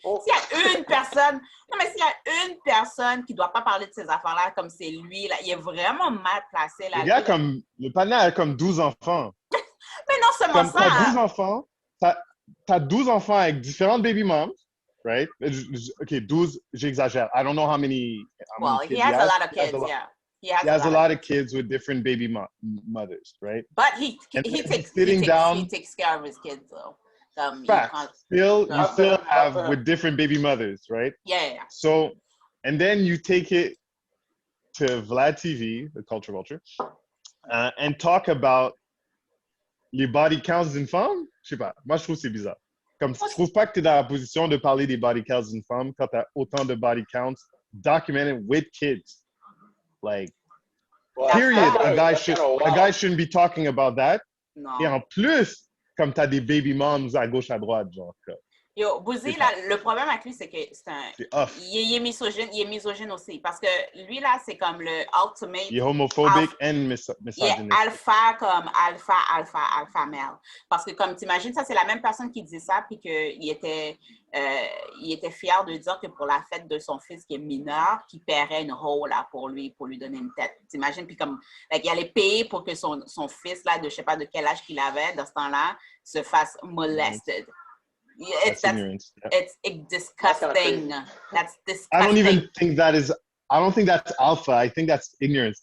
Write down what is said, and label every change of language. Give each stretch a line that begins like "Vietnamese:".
French: S'il y a une personne qui doit pas parler de ces affaires-là, comme c'est lui, là, il est vraiment mal placé, là. Le panel a comme 12 enfants. Mais non seulement ça. T'as 12 enfants. T'as 12 enfants avec différentes baby moms, right?
English: Okay,
French: 12, j'exagère.
English: I don't know how many he has a lot of kids, yeah. He has a lot of kids with different baby mothers, right? But he takes care of his kids, though. You still have with different baby mothers, right? Yeah. So, and then you take it to Vlad TV, the Culture Vulture, and talk about
French: les body counts d'une femme. Je sais pas. Moi, je trouve que c'est bizarre. Comme je trouve pas que tu es dans la position de parler des body counts d'une femme quand tu as autant de body counts
English: documented with kids. Like, period. A guy shouldn't be talking about that.
French: Non. Et en plus, comme tu as des baby moms à gauche, à droite, genre. Yo, Boosie, là, le problème avec lui, c'est que il est misogyne aussi. Parce que lui, là, c'est comme le ultimate... Il est homophobique et misogynique. Il est alpha male. Parce que, comme t'imagines, ça, c'est la même personne qui dit ça, puis qu'il était fier de dire que pour la fête de son fils qui est mineur, qu'il paierait une hoe, là, pour lui donner une tête. T'imagines? Puis comme, il allait payer pour que son fils, là, de je sais pas de quel âge qu'il avait, dans ce temps-là, se fasse molested.
English: It's disgusting. That's disgusting. I don't even think I don't think that's alpha. I think that's ignorance.